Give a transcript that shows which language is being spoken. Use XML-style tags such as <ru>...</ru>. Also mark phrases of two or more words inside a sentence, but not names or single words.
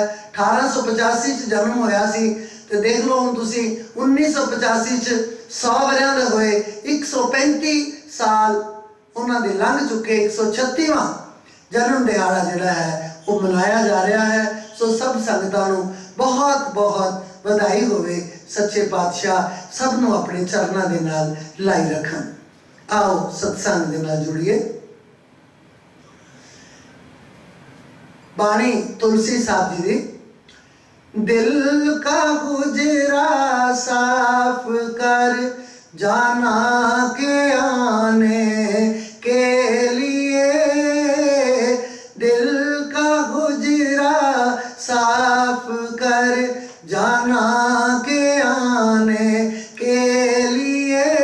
<pa>1885 'ਚ ਜਨਮ ਹੋਇਆ ਸੀ ਤੇ ਦੇਖ ਲਓ ਹੁਣ ਤੁਸੀਂ 1985 'ਚ 100 ਵਰ੍ਹਿਆਂ ਦੇ ਹੋਏ, 135 ਸਾਲ ਉਨ੍ਹਾਂ ਦੇ ਲੰਘ ਚੁੱਕੇ। 136ਵਾਂ ਜਨਮ ਦਿਹਾੜਾ ਜਿਹੜਾ ਹੈ ਉਹ ਮਨਾਇਆ ਜਾ ਰਿਹਾ ਹੈ। ਸੋ ਸਭ ਸੰਗਤਾਂ ਨੂੰ ਬਹੁਤ ਬਹੁਤ ਵਧਾਈ ਹੋਵੇ। ਸੱਚੇ ਪਾਤਸ਼ਾਹ ਸਭ ਨੂੰ ਆਪਣੇ ਚਰਨਾਂ ਕੇ ਨਾਲ ਲਾਈ ਰੱਖਣ। ਆਓ ਸਤਿਸੰਗ ਦੇ ਨਾਲ ਜੁੜੀਏ। ਬਾਣੀ ਤੁਲਸੀ ਸਾਹਿਬ ਜੀ ਦੀ।</pa> <hi>दिल का हुजरा साफ कर जाना के आने के लिए, दिल का हुजरा साफ कर जाना के आने के लिए।</hi>